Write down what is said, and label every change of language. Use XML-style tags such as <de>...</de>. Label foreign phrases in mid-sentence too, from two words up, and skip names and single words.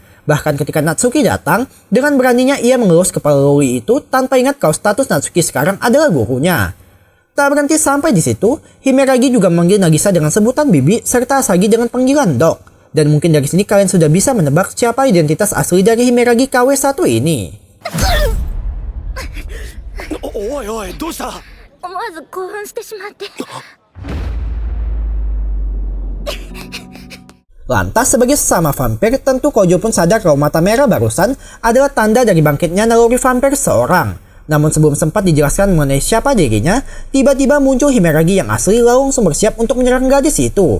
<id>Bahkan ketika Natsuki datang, dengan beraninya ia mengelus kepala Loli itu tanpa ingat kalau status Natsuki sekarang adalah gurunya. Tak berhenti sampai di situ, Himeragi juga memanggil Nagisa dengan sebutan Bibi serta Asagi dengan panggilan Dok. Dan mungkin dari sini kalian sudah bisa menebak siapa identitas asli dari Himeragi KW1 ini.</id> <ja>おいおいどうした？思わず興奮してしまって。</ja> <id>Lantas sebagai sesama vampir, tentu Kojo pun sadar kalau mata merah barusan adalah tanda dari bangkitnya naluri vampir seorang. Namun sebelum sempat dijelaskan mengenai siapa dirinya, tiba-tiba muncul Himeragi yang asli lalu langsung bersiap untuk menyerang gadis itu.</id>